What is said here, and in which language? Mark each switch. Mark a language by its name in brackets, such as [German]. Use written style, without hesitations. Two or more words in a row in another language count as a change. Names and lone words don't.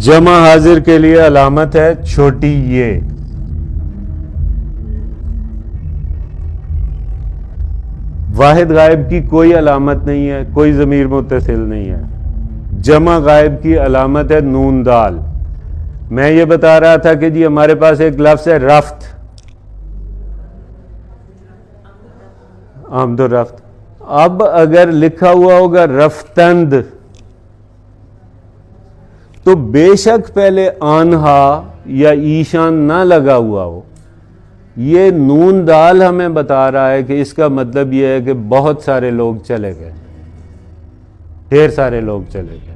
[Urdu] جمع حاضر کے لیے علامت ہے چھوٹی یہ. واحد غائب کی کوئی علامت نہیں ہے, کوئی ضمیر متصل نہیں ہے. جمع غائب کی علامت ہے نون دال. میں یہ بتا رہا تھا کہ جی ہمارے پاس ایک لفظ ہے رفت, آمد و رفت. اب اگر لکھا ہوا ہوگا رفتند تو بے شک پہلے آنہا یا ایشان نہ لگا ہوا ہو. یہ نون دال ہمیں بتا رہا ہے کہ اس کا مطلب یہ ہے کہ بہت سارے لوگ چلے گئے, ڈھیر سارے لوگ چلے گئے.